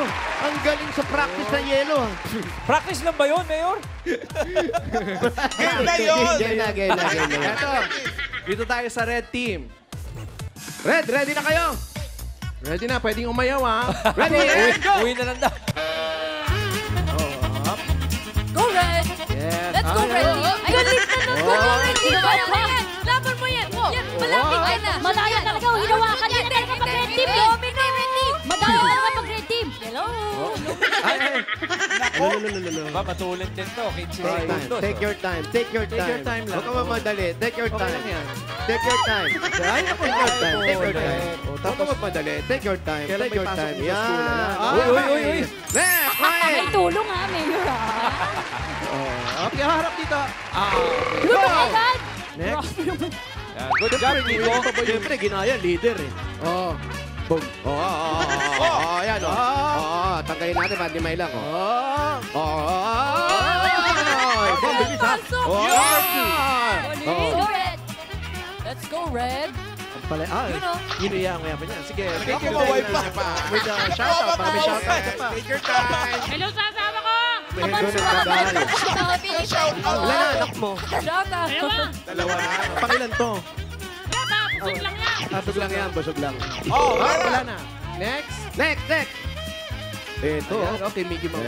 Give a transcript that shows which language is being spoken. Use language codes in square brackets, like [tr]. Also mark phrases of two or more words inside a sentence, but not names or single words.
[tl] Ang galing sa practice ng yelo ha. Practice lang ba yun, Mayor? Game na yun. Game na. Eto, dito tayo sa red team. Red, ready na kayo? Ready na, pwedeng umayaw ha. [en] Ready, and go! [tl] Uwi na lang daw. [en] Go, Red! Yes. Let's go, Red team! [tl] Ay, galit na nun! Go, Red team! Kaya mo yan! Laban mo yan! Yan, malapit ka na! Malayo talaga, hinawakan niya talaga pag red team. [en] Dominate, Red team! [tl] Madami talaga pag red team. Hello. Ba, matulad din to. 15 seconds. [en] Take your time. Take your time. Take your time lang. [tl] Huwag ka mamadali. [en] Take your [tl] Okay [en] time. [tl] lang yan. [en] Take your time. [tl] Ay, ako [en] Take your time. Take your time. [tl] Tapos, Huwag ka mamadali. [en] Take your time. [tl] Kailan [en] Take [tl] may [en] your [tl] pasok [en] time. [tl] mo sa school, Yan. ala? Uy. [en] Next, [tl] May [en] quiet. [tl] tulong ha, Mayor ha. Okay, harap dito. Luto agad. Next. Yan, [en] good job, [tl] Nico. Siyempre, ginaya, leader eh. Oh. Boom. Oo, yan o. Oo, tanggalin natin, hindi may lang. Oh. Boom, bilis ha. [en] Go, Red! Let's go, Red! [tl] Pala, [en] You know. [tl] yun yung yaman niya. Sige, take Ako [en] your [tl] maway [en] time. [tl] pa. [en] With the shoutout, [tl] para may shoutout ka pa. [en] Take your time. [tl] Hello sa asawa ko! Medyo nagkagalit. [en] Shout out. [tl] Wala na, anak mo. [en] Shout out! [tl] Dalawa na. Pangilan to? Busog lang yan! Busog lang yan, busog lang. Oh, Wala na. Next. Next. Ito. Ayan, okay, Mickey Mouse.